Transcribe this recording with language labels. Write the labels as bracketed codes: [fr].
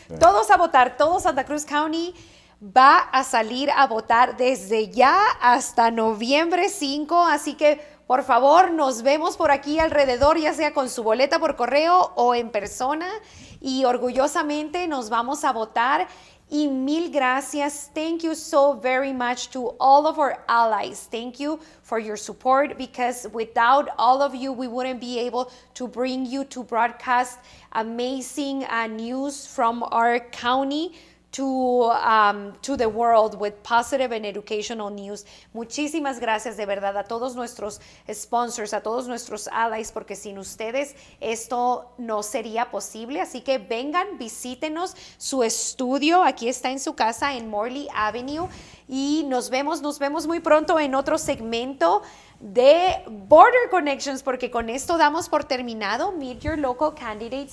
[es] Todos a votar, todo Santa Cruz County va a salir a votar desde ya hasta noviembre 5, así que por favor nos vemos por aquí alrededor, ya sea con su boleta por correo o en persona, y orgullosamente nos vamos a votar. Y mil gracias. [en] Thank you so very much to all of our allies. Thank you for your support, because without all of you, we wouldn't be able to bring you to broadcast amazing news from our county to the world with positive and educational news. [es] Muchísimas gracias de verdad a todos nuestros sponsors, a todos nuestros allies, porque sin ustedes esto no sería posible. Así que vengan, visítenos su estudio, aquí está en su casa en Morley Avenue, y nos vemos muy pronto en otro segmento de Border Connections, porque con esto damos por terminado Meet Your Local Candidates.